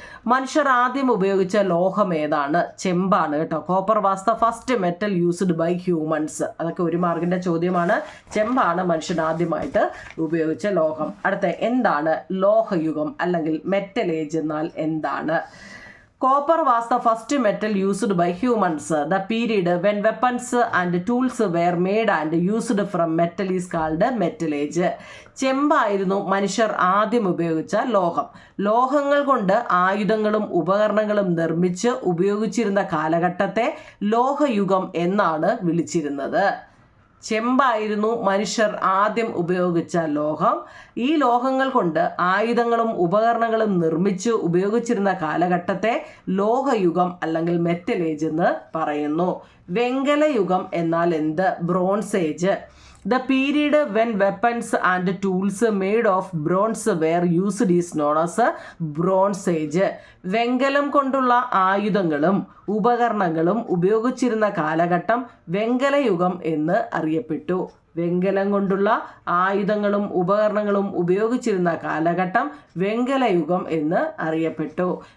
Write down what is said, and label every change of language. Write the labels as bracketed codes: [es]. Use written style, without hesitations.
[ml] മനുഷ്യർ ആദ്യം ഉപയോഗിച്ച ലോഹം ഏതാണ്? ചെമ്പാണ് കേട്ടോ. [en] Copper was the first metal used by humans. [ml] അതൊക്കെ ഒരു മാർക്കിന്റെ ചോദ്യമാണ്. ചെമ്പാണ് മനുഷ്യൻ ആദ്യമായിട്ട് ഉപയോഗിച്ച ലോഹം. അടുത്ത എന്താണ് ലോഹയുഗം അല്ലെങ്കിൽ മെറ്റൽ ഏജ് എന്നാൽ എന്താണ്? [en] Copper was the first metal used by humans. The period when weapons and tools were made and used from metal is called Metal Age. [ml] ചെമ്പായിരുന്നു മനുഷ്യർ ആദ്യം ഉപയോഗിച്ച ലോഹം. ലോഹങ്ങൾ കൊണ്ട് ആയുധങ്ങളും ഉപകരണങ്ങളും നിർമ്മിച്ച് ഉപയോഗിച്ചിരുന്ന കാലഘട്ടത്തെ ലോഹയുഗം എന്നാണ് വിളിച്ചിരുന്നത്. ചെമ്പായിരുന്നു മനുഷ്യർ ആദ്യം ഉപയോഗിച്ച ലോഹം. ഈ ലോഹങ്ങൾ കൊണ്ട് ആയുധങ്ങളും ഉപകരണങ്ങളും നിർമ്മിച്ച് ഉപയോഗിച്ചിരുന്ന കാലഘട്ടത്തെ ലോഹയുഗം അല്ലെങ്കിൽ മെറ്റൽ ഏജ് എന്ന് പറയുന്നു. വെങ്കലയുഗം എന്നാൽ എന്ത്? Bronze age. [en] The period when weapons and tools made of bronze were used is known as Bronze Age. [ml] വെങ്കലം കൊണ്ടുള്ള ആയുധങ്ങളും ഉപകരണങ്ങളും ഉപയോഗിച്ചിരുന്ന കാലഘട്ടം വെങ്കലയുഗം എന്ന് അറിയപ്പെട്ടു. വെങ്കലം കൊണ്ടുള്ള ആയുധങ്ങളും ഉപകരണങ്ങളും ഉപയോഗിച്ചിരുന്ന കാലഘട്ടം വെങ്കലയുഗം എന്ന് അറിയപ്പെട്ടു.